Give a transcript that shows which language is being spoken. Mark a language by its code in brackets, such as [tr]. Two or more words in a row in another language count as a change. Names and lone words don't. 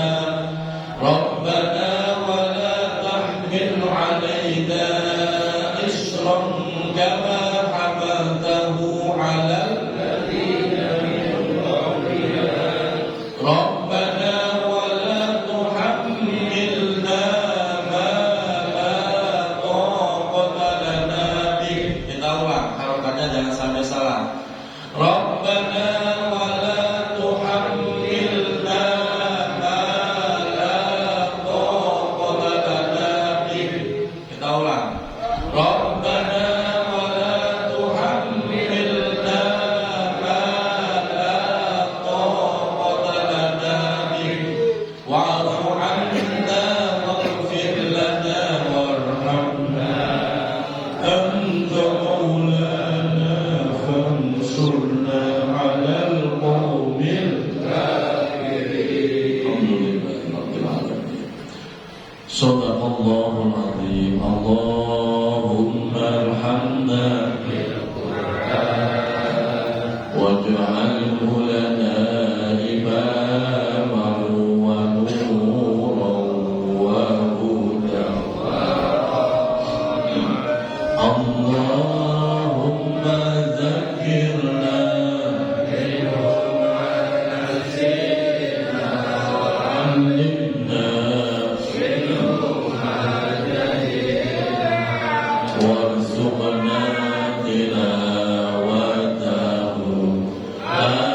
[ar] ربنا ولا تحمل علينا إصرا كما حملته على الذين من قبلنا. ربنا ولا تحملنا ما لا طاقة لنا به. [id] Kita ulang, harokatnya jangan sampai salah. [ar] ربنا ولا تحملنا ما لا طاقة لنا به. [id] Kita ulang. [ar] ربنا ولا تحملنا ما لا طاقة لنا به. واعف عنا واغفر لنا وارحمنا أنت مولانا فانصرنا على القوم الكافرين. الحمد لله رب العالمين. صدق الله العظيم. اللهم ارحمنا بالقرآن واجعله لنا إماما ونورا وهدى. اللهم ذكرنا منه ما نسينا وعلمنا منه ما جهلنا وارزقنا تلاوته